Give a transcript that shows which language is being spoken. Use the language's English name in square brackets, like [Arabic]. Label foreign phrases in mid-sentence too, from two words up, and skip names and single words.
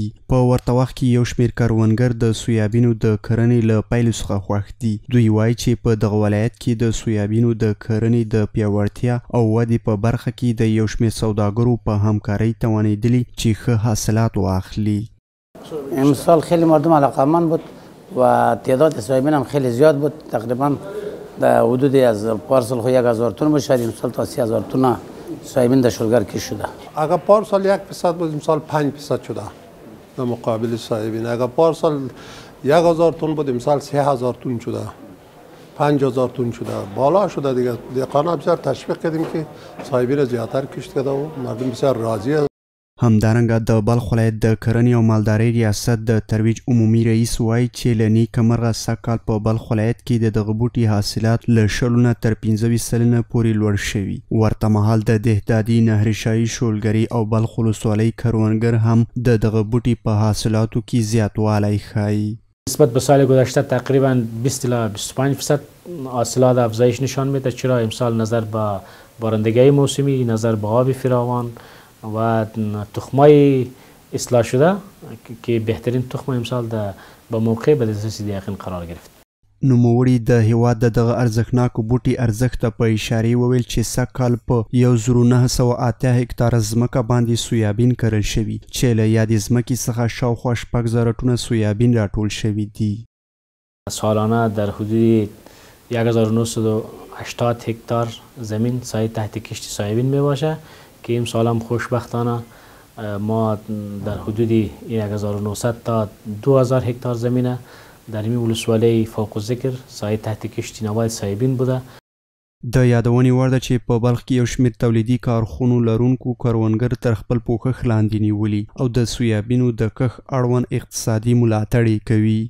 [Pashto] په ورته وخت کې یو شمېر کروندګر د سویابینو د کرنې له پیلو څخه خوښ دي. دوی وایي چې په دغه ولایت کې د سویابینو د کرنې د پیاوړتیا او ودې په برخه کې د یو شمېر سوداګرو په همکارۍ توانېدلي چې ښه حاصلات واخلي. [Persian] امسال خیلی مردم علاقمند بود و تعداد سویابین هم خیلی زیاد بود. تقریبا در حدود از پارسال 1000 تن بود، شاید امسال تا 3000 تن سویابین در شولگر کش شده. اگر پارسال 1% بود امسال 5% شده در مقابل سویابین. اگر پارسال 1000 تن بود امسال 3000 تن شده، 5000 تن شده، بالا شده دیگه. دهقانا بسیار تشویق کردیم که سویابین زیادتر کشت کرده و مردم بسیار راضیه. [Pashto] همدارنګه د بلخ ولایت د کرنې او مالدارۍ ریاست د ترویج عمومي رئیس وایي چې له نیکه مرغه سږکال په بلخ ولایت کې د دغه بوټي حاصلات له 20 نه تر 25 سلنه پورې لوړ شوي. ورته مهال د دهدادي، نهري شاهي، شولګرې او بلخ ولسوالۍ کروندګر هم د دغه بوټي په حاصلاتو کې زیاتوالی ښایي. [Persian] نسبت به سال گذشته تقریبا 20 الی 25% حاصلات افزایش نشان میده. چرا امسال نظر به بارندگی موسمی، نظر به آب فراوان و تخمای اصلاح شده که بهترین تخم امسال به موقع به دسترس یقین قرار گرفت. [Pashto] نوموړي د هیواد د دغه ارزښتناکو بوټي ارزښت ته په اشارې وویل چې سږکال په 1908 هکتاره ځمکه باندې سویابین کرل شوي چې له یادې ځمکې څخه شاوخوا 6000 ټنه سویابین راټول شوي دي. [Persian] سالانه در حدود 1980 هکتار زمین سایه تحت کشت سویابین می باشه که امسال هم خوشبختانه ما در حدود 1900 تا 2000 هکتار زمینه در این ولسوالی فوق الذکر سایه تحت کشت نبات سویابین بوده. [Pashto] د یادونې وړ ده چې په بلخ کې یو شمېر تولیدي کارخونو لرونکو کروندګر تر خپل پوښښ لاندې نیولي او د سویابینو د کښت اړوند اقتصادي ملاتړ یې کوي.